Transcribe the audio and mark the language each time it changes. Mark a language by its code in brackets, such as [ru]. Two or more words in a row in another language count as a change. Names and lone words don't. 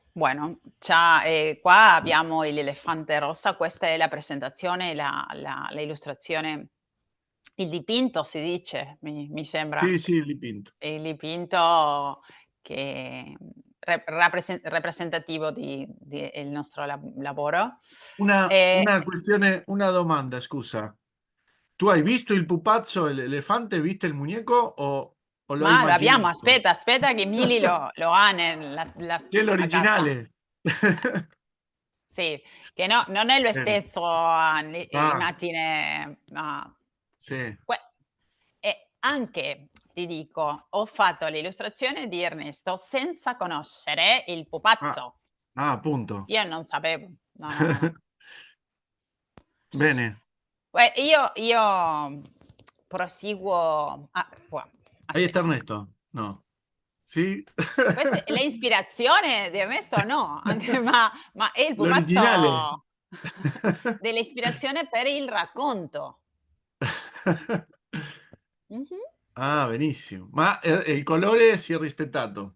[it] Bueno, già, qua abbiamo l'elefante rosa, questa è la presentazione, la illustrazione, il dipinto si dice, mi sembra. Sì, sì, il dipinto. Il dipinto che rappresentativo del nostro lavoro. Una questione, una domanda, scusa. [es] ¿Tú has visto [it] il pupazzo, [es] el elefante? ¿Viste il muñeco [it] o lo hai Ma lo abbiamo, immaginato? aspetta che Mili lo ha Che è a casa. l'originale? Sì, che no, non è lo Bene. stesso Ah, immagine, ma sì. e anche, ti dico, ho fatto l'illustrazione di Ernesto senza conoscere il Ah, pupazzo. appunto. Io non sapevo. No, no, no, no. Bene. Io proseguo qua, [es] Ahí está aspetta. Ernesto. No. ¿Sí? [it] Questa è l'ispirazione di Ernesto no, anche ma è il L'originale. pupazzo dell'ispirazione per il racconto. Mh-mh. Ah, benissimo. Ma il colore si è rispettato.